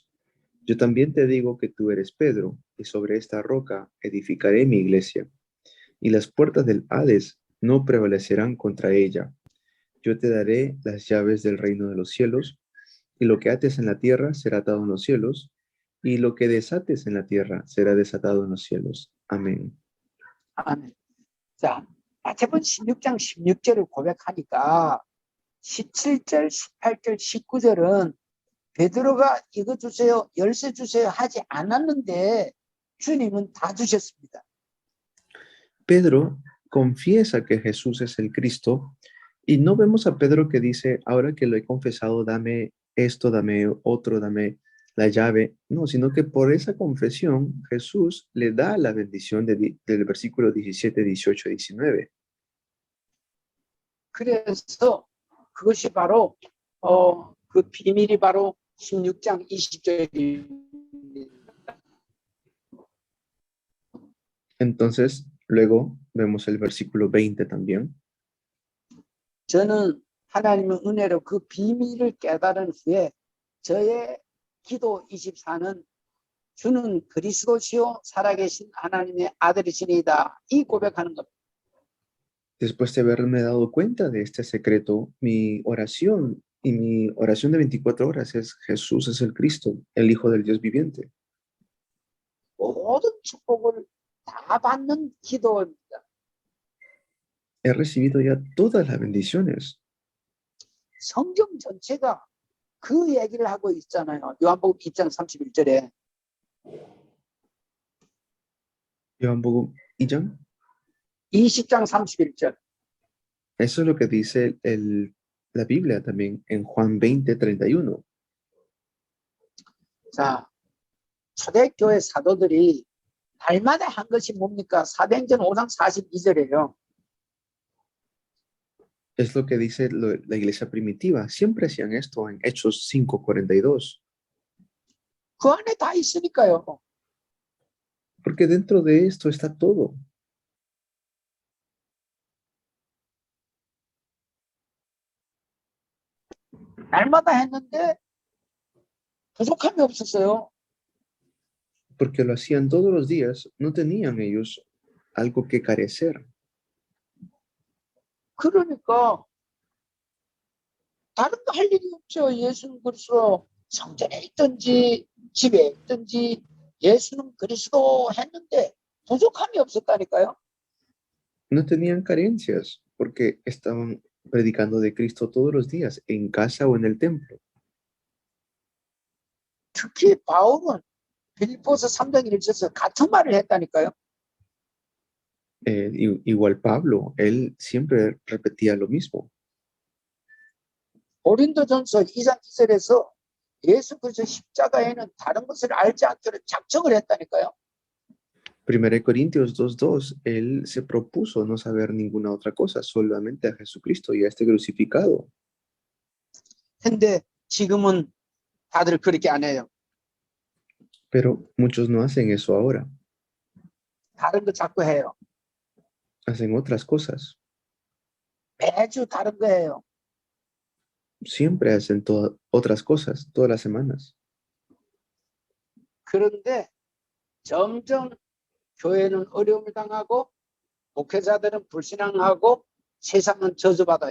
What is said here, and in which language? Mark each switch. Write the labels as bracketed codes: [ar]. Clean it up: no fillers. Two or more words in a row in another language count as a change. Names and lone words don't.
[es] Yo también te digo que tú eres Pedro, y sobre esta roca edificaré mi iglesia, y las puertas del Hades no prevalecerán contra ella. Yo te daré las llaves del reino de los cielos, y lo que ates en la tierra será atado en los cielos, y lo que desates en la tierra será desatado en los cielos. Amén. [ko] 아멘. 자, 마태복음 16장 16절을 고백하니까 17절, 18절, 19절은 베드로가 이거 주세요, 열쇠 주세요 하지 않았는데 주님은 다 주셨습니다. [es] Pedro confiesa que Jesús es el Cristo y no vemos a Pedro que dice, ahora que lo he confesado, dame esto, dame otro, dame la llave. No, sino que por esa confesión Jesús le da la bendición del versículo 17, 18, 19. [ko] 그래서 그것이 바로 그 비밀이 바로 16장 20절입니다. [es] Entonces, luego vemos el versículo 20 también. [ko] 저는 하나님의 은혜로 그 비밀을 깨달은 후에 저의 기도 24는 주는 그리스도시요 살아계신 하나님의 아들이시니이다. 이 고백하는 겁니다. [es] Después de haberme dado cuenta de este secreto, mi oración y mi oración de 24 horas es Jesús es el Cristo, el Hijo del Dios viviente. [ko] 모든 축복을 다 받는 기도입니다. [es] He recibido ya todas las bendiciones. [ko] 성경 전체가 그 얘기를 하고 있잖아요. 요한복음 2장 31절에. 요한복음 2장? 20장 31절. [es] Eso es lo que dice la Biblia también en Juan 20:31. [ko] 자, 초대교회 사도들이 날마다 한 것이 뭡니까? 사도행전 5장 42절이에요. [es] Es lo que dice la iglesia primitiva. Siempre hacían esto en Hechos 5:42. [ko] 그 안에 다 있으니까요. [es] Porque dentro de esto está todo. [ko] 날마다 했는데 부족함이 없었어요. [es] Porque lo hacían todos los días, no tenían ellos algo que carecer. [ko] 그러니까 다른 거 할 일이 없죠. 예수는 그리스도 성전에 있든지 집에 있든지 예수는 그리스도 했는데 부족함이 없었다니까요. [es] No tenían carencias porque estaban predicando de Cristo todos los días, en casa o en el templo. [ko] 특히 바울은 빌립보서 3장 1절에서 같은 말을 했다니까요. [es] Igual Pablo, él siempre repetía lo mismo. [ko] 고린도전서 2장 2절에서 예수 그리스도 십자가에는 다른 것을 알지 않기로 작정을 했다니까요. [es] 1 Corintios 2:2, él se propuso no saber ninguna otra cosa, solamente a Jesucristo y a este crucificado. [ko] 근데 지금은 다들 그렇게 안 해요. [es] Pero muchos no hacen eso ahora, [ko] 다른 거 자꾸 해요. [es] hacen otras cosas. [ko] 매주 다른 거 해요. [es] Siempre hacen otras cosas, todas las semanas. [ko] 그런데 점점 교회는 어려움을 당하고 목회자들은 불신앙하고 세상은 저주받아요.